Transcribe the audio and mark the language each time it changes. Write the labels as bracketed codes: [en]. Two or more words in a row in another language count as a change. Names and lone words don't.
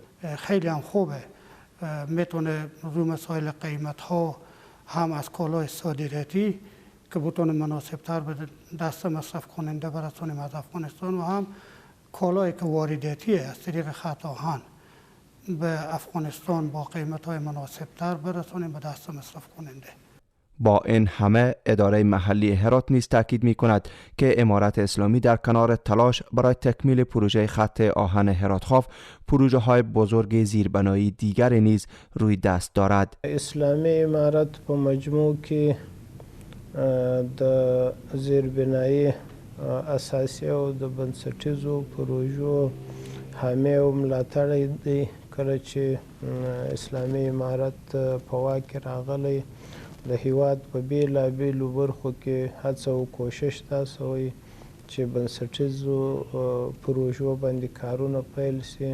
[fa] خیلی هم خوبه، میتونه رو مسائل قیمت ها هم از کالای صادراتی که بتونه مناسب تر به دست مصرف کننده برسونیم از افغانستان و هم کالایی که وارداتی از طریق خط آهن به افغانستان با قیمت های مناسب تر برسونیم به دست مصرف کننده. با این همه اداره محلی هرات نیز تاکید می کند که امارت اسلامی در کنار تلاش برای تکمیل پروژه خط آهن هرات-خوف پروژه های بزرگ زیربنایی دیگر نیز روی دست دارد. [ps] اسلامی امارت په مجموع کې د زیربنایی اساسی او د بنسټیزو پروژو حامی او ملاتړی دی. کله چې اسلامي امارت په واک کې راغلی د هیواد په بیلابیلو برخو کې هڅه او کوشش دا سوی چې بنسټیزو پروژو باندې کارونه پیل سي.